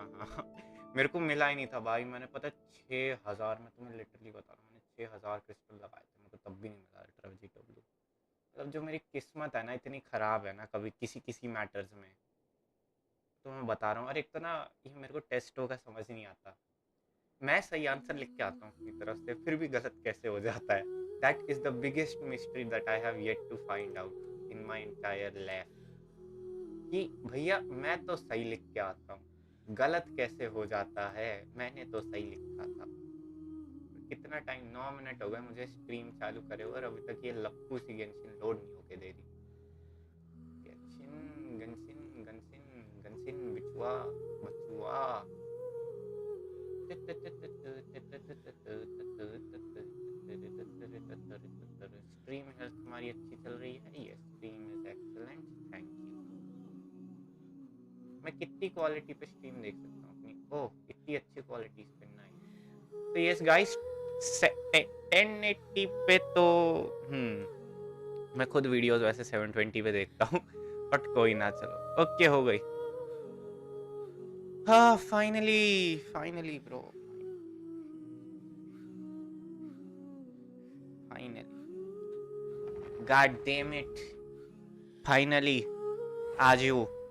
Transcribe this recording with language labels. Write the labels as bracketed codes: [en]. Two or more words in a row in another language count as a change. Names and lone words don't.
[hi] मेरे को मिला ही नहीं था भाई। मैंने पता 6000, मैं तुम्हें लिटरली बता रहा हूँ, मैंने 6000 क्रिस्टल लगाए थे, मेरे को तब भी नहीं मिला अल्ट्रा वेजिटो ब्लू। मतलब जो मेरी किस्मत है ना इतनी ख़राब है ना कभी किसी किसी मैटर्स में, तो मैं बता रहा हूँ। और एक तो ना ये मेरे को टेस्टों का समझ नहीं आता। मैं सही आंसर लिख के आता हूँ अपनी तरफ से, फिर भी गलत कैसे हो जाता है? [en] That is the biggest mystery that I have yet to find out in my entire life. [hi] कि भैया मैं तो सही लिख के आता हूँ, गलत कैसे हो जाता है? मैंने तो सही लिखा था। कितना टाइम, 9 मिनट हो गए मुझे स्ट्रीम चालू करे हुए और अभी तक ये लप्पू सी गेंशिन लोड नहीं होके दे रही। गेंशिन गंशिन गंशिन गंशिन बिचुआ बचुआ। [en] stream health [hi] तुम्हारी अच्छी चल रही है? ये [en] stream is excellent, thank you. [hi] मैं कितनी क्वालिटी पे स्ट्रीम देख सकता हूँ अपनी? ओह इतनी अच्छी क्वालिटी पे, नाइस। तो [en] yes guys [hi] 1080 पे तो मैं खुद वीडियोस वैसे 720 पे देखता हूँ। बट कोई ना, चलो ओके हो गई। हाँ [en] finally finally bro. God damn it. Finally, Aju.